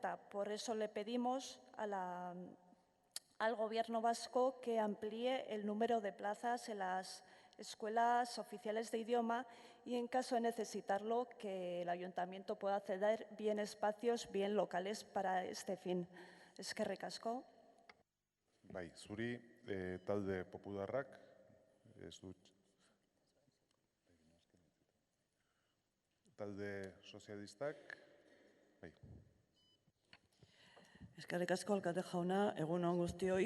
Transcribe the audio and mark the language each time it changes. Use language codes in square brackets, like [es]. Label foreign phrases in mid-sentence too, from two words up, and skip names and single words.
[es] Por eso le pedimos a al Gobierno vasco que amplíe el número de plazas en las escuelas oficiales de idioma y, en caso de necesitarlo, que el Ayuntamiento pueda ceder bien espacios, bien locales para este fin. [eu] Eskerrik asko. Bai, zuri talde popularrak, ez dut. Talde sozialistak, bai. Eskerrik asko, alkate jauna, egun on guztioi.